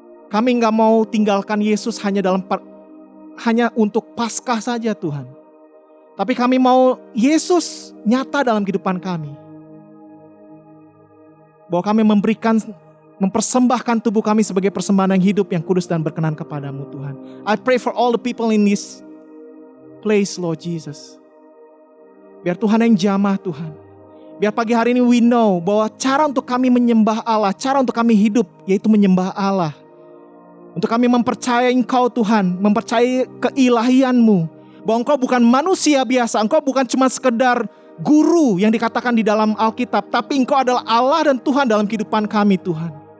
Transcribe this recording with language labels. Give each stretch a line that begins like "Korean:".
Indonesian: Kami gak mau tinggalkan Yesus hanya untuk Paskah saja Tuhan. Tapi kami mau Yesus nyata dalam kehidupan kami. Bahwa kami mempersembahkan tubuh kami sebagai persembahan yang hidup, yang kudus dan berkenan kepadamu Tuhan.
English: I pray for all the people in this place, Lord Jesus.
Indonesian: Biar Tuhan yang jamah Tuhan. Biar pagi hari ini
English: we know
Indonesian: bahwa cara untuk kami menyembah Allah, cara untuk kami hidup yaitu menyembah Allah. Untuk kami mempercayai Engkau Tuhan, mempercayai keilahian-Mu. Bahwa Engkau bukan manusia biasa, Engkau bukan cuma sekedar guru yang dikatakan di dalam Alkitab, tapi Engkau adalah Allah dan Tuhan dalam kehidupan kami Tuhan.